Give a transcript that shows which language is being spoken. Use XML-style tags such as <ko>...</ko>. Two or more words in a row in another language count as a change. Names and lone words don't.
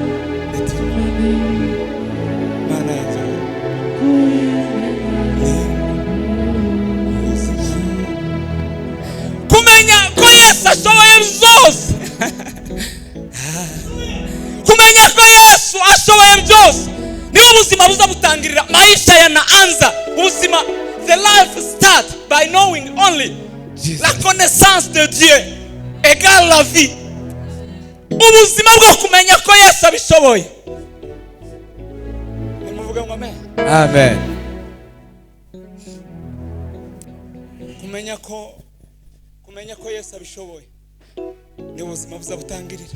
<rw>Mana yacu kumenya ko Yesu ashoboye byose. Kumenya ko Yesu ashoboye byose niho ubuzima buza butangirira.</rw> <sw>Maisha yanaanza ubuzima,</sw> <en>the life start by knowing only</en> <fr>la connaissance de Dieu égale la vie.</fr> <rw>Ubuzima bwo kumenya ko Yesu abishoboye. Nimuvuga ngo amen. Amen. Kumenya ko Yesu abishoboye ni ubuzima buza butangirira.</rw>